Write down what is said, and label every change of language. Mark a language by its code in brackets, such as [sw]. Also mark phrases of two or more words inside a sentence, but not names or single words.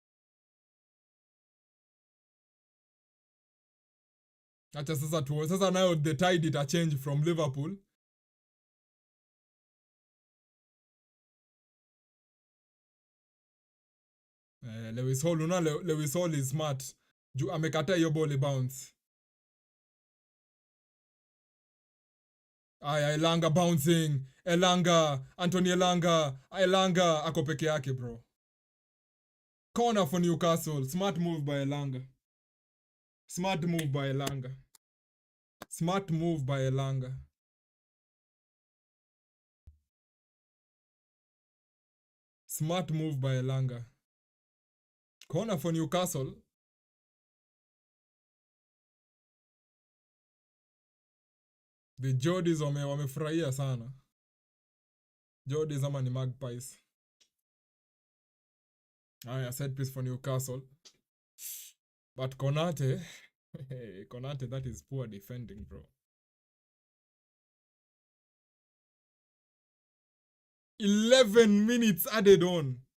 [sw] Acha sasa nayo [en] the tide [sw] ita [en] change from [sw] Liverpool. [en] Lewis Hall is smart. [sw] Amekataa hiyo [en] ball bounce. Elanga bouncing. [sw] Anthony Elanga ako peke yake bro. [en] Corner for Newcastle. Smart move by Elanga. Smart move by Elanga. Corner for Newcastle. [sw] The Jordis wamefurahia sana. Jordis ama ni Magpies. [en] Set piece for Newcastle. But Konate, that is poor defending, bro. 11 minutes added on.